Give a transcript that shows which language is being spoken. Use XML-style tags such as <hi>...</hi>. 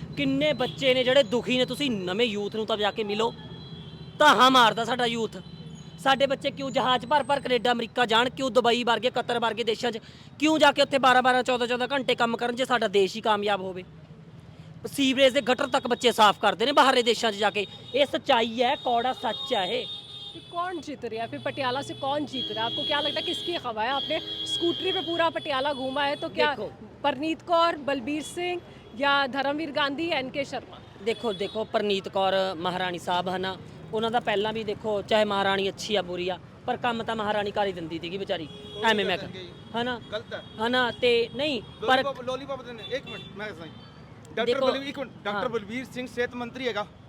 <pa>ਕਿੰਨੇ ਬੱਚੇ ਨੇ ਜਿਹੜੇ ਦੁਖੀ ਨੇ। ਤੁਸੀਂ ਨਵੇਂ ਯੂਥ ਨੂੰ ਤਾਂ ਜਾ ਕੇ ਮਿਲੋ, ਧਾਹਾਂ ਮਾਰਦਾ ਸਾਡਾ ਯੂਥ। ਸਾਡੇ ਬੱਚੇ ਕਿਉਂ ਜਹਾਜ਼ ਭਰ ਕੈਨੇਡਾ ਅਮਰੀਕਾ ਜਾਣ, ਕਿਉਂ ਦੁਬਈ ਵਰਗੇ, ਕਤਰ ਵਰਗੇ ਦੇਸ਼ਾਂ 'ਚ ਕਿਉਂ ਜਾ ਕੇ ਉੱਥੇ 12 14 ਘੰਟੇ ਕੰਮ ਕਰਨ, ਜੇ ਸਾਡਾ ਦੇਸ਼ ਹੀ ਕਾਮਯਾਬ ਹੋਵੇ? ਸੀਵਰੇਜ ਦੇ ਗਟਰ ਤੱਕ ਬੱਚੇ ਸਾਫ਼ ਕਰਦੇ ਨੇ ਬਾਹਰਲੇ ਦੇਸ਼ਾਂ 'ਚ ਜਾ ਕੇ। ਇਹ ਸੱਚਾਈ ਹੈ, ਕੌੜਾ ਸੱਚ ਹੈ ਇਹ।</pa> <hi>फिर कौन जीत रहा है? फिर पटियाला से कौन जीत रहा है? आपको क्या लगता है किसकी हवा है? आपने स्कूटरी पे पूरा पटियाला घूमा है, तो क्या देखो। परनीत कौर, बलबीर सिंह या धर्मवीर गांधी या NK शर्मा?</hi> <pa>ਦੇਖੋ ਪਰਨੀਤ ਕੌਰ ਮਹਾਰਾਣੀ ਸਾਹਿਬ ਹੈ ਨਾ, ਉਹਨਾਂ ਦਾ ਪਹਿਲਾਂ ਵੀ ਦੇਖੋ, ਚਾਹੇ ਮਹਾਰਾਣੀ ਅੱਛੀ ਆ ਬੁਰੀ ਆ, ਪਰ ਕੰਮ ਤਾਂ ਮਹਾਰਾਣੀ ਕਰ ਹੀ ਦਿੰਦੀ ਸੀਗੀ ਵਿਚਾਰੀ, ਐਵੇਂ ਮੈਂ ਹੈ ਨਾ, ਗਲਤ ਹੈ। ਹੈ ਨਾ। ਤੇ ਨਹੀਂ ਪਰ ਲੋਲੀਪੌਪ ਦੇ ਨੇ। ਇੱਕ ਮਿੰਟ ਮੈਂ ਦੱਸਾਂ, ਡਾਕਟਰ ਦੇਖੋ, ਬਲਵੀਰ, ਇੱਕ ਮਿੰਟ, ਡਾਕਟਰ ਬਲਵੀਰ ਸਿੰਘ ਸਿਹਤ ਮੰਤਰੀ ਹੈਗਾ,</pa>